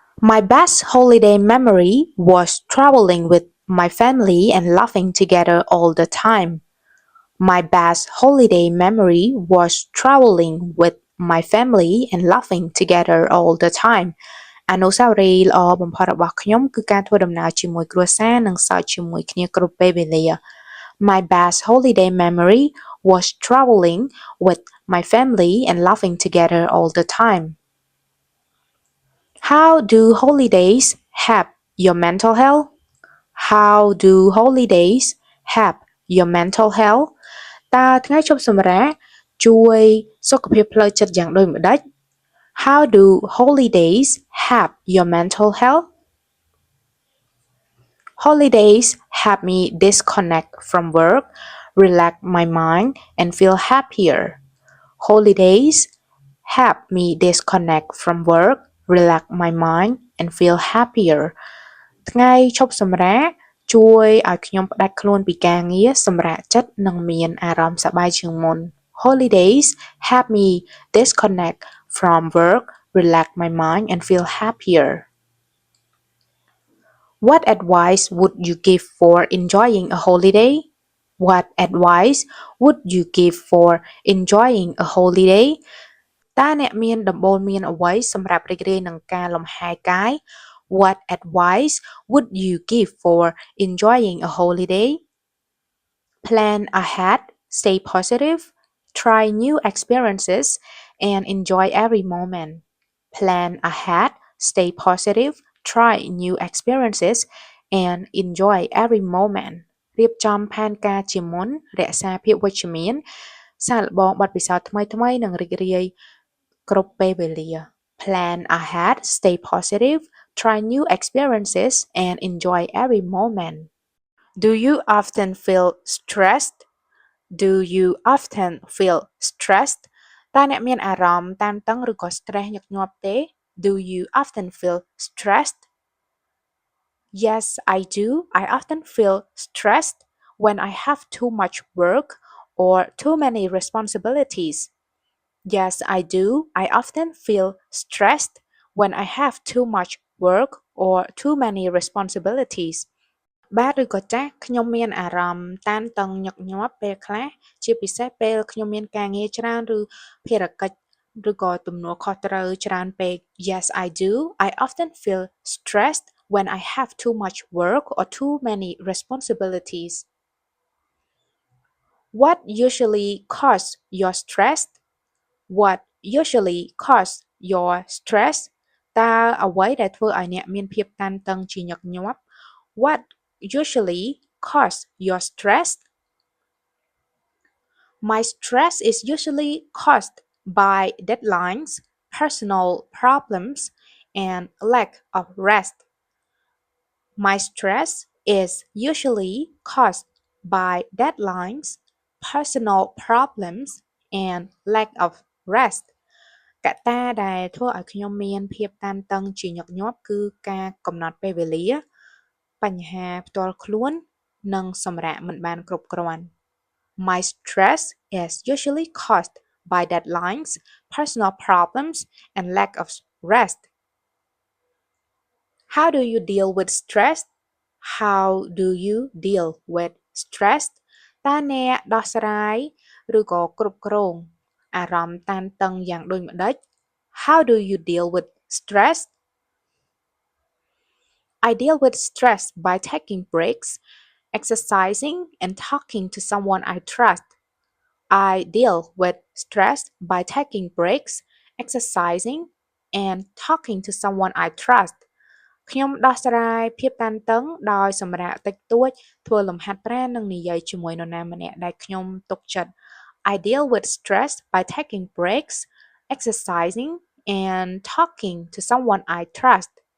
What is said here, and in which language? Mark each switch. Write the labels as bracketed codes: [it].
[en] My best holiday memory was traveling with my family and laughing together all the time. My best holiday memory was traveling with my family and laughing together all the time. [km] អនុស្សាវរីយ៍ល្អបំផុតរបស់ខ្ញុំគឺការធ្វើដំណើរជាមួយគ្រួសារនិងសើចជាមួយគ្នាគ្រប់ពេលវេលា [en] My best holiday memory was traveling with my family and laughing together all the time. How do holidays help your mental health? How do holidays help your mental health? [km] តើថ្ងៃឈប់សម្រាកជួយសុខភាពផ្លូវចិត្តយ៉ាងដូចម្តេច [en] How do holidays help your mental health? Holidays help me disconnect from work, relax my mind, and feel happier. Holidays help me disconnect from work, relax my mind, and feel happier. [km] ថ្ងៃឈប់សម្រាកជួយឲ្យខ្ញុំផ្ដាច់ខ្លួនពីការងារសម្រាកចិត្តនិងមានអារម្មណ៍សប្បាយជាងមុន [en] Holidays help me disconnect from work, relax my mind, and feel happier. What advice would you give for enjoying a holiday? What advice would you give for enjoying a holiday? [km] តើអ្នកមានដំបូន្មានអ្វីសម្រាប់រីករាយនឹងការលំហែកាយ [en] What advice would you give for enjoying a holiday? Plan ahead, stay positive, try new experiences, and enjoy every moment. Plan ahead, stay positive, try new experiences, and enjoy every moment. [km] រៀបចំផែនការជាមុនរក្សាភាពវិជ្ជមានសាកល្បងបទពិសោធន៍ថ្មីៗនិងរីករាយគ្រប់ពេលវេលា [en] Plan ahead, stay positive, try new experiences, and enjoy every moment. Do you often feel stressed? Do you often feel stressed? [km] តើអ្នកមានអារម្មណ៍តានតឹងឬក៏ stress ញឹកញាប់ទេ [en] Do you often feel stressed? Yes, I do. I often feel stressed when I have too much work or too many responsibilities. Yes, I do. I often feel stressed when I have too much work or too many responsibilities. [km] បាទឬក៏ចាស់ខ្ញុំមានអារម្មណ៍តានតឹងញឹកញាប់ពេលខ្លះជាពិសេសពេលខ្ញុំមានការងារច្រើនឬភារកិច្ចឬក៏ទំនួលខុសត្រូវច្រើនពេក [en] Yes, I do. I often feel stressed when I have too much work or too many responsibilities. What usually causes your stress? What usually causes your stress? [km] តើអ្វីដែលធ្វើឲ្យអ្នកមានភាពតានតឹងជាញឹកញាប់ [en] What usually causes your stress? My stress is usually caused by deadlines, personal problems, and lack of rest. My stress is usually caused by deadlines, personal problems, and lack of rest. [km] កត្តាដែលធ្វើឲ្យខ្ញុំមានភាពតានតឹងជាញឹកញាប់គឺការកំណត់ពេលវេលាបញ្ហាផ្ទាល់ខ្លួននិងសម្រាកមិនបានគ្រប់គ្រាន់ [en] My stress is usually caused by deadlines, personal problems, and lack of rest. How do you deal with stress? How do you deal with stress? [km] តើអ្នកដោះស្រាយឬក៏គ្រប់គ្រងអារម្មណ៍តានតឹងយ៉ាងដូចម្តេច [en] How do you deal with stress? I deal with stress by taking breaks, exercising, and talking to someone I trust. I deal with stress by taking breaks, exercising, and talking to someone I trust. [km] ខ្ញុំដោះស្រាយភាពតានតឹងដោយសម្រាកតិចតួចធ្វើលំហាត់ប្រាណនិងនិយាយជាមួយនរណាម្នាក់ដែលខ្ញុំទុកចិត្ត [en] I deal with stress by taking breaks, exercising, and talking to someone I trust.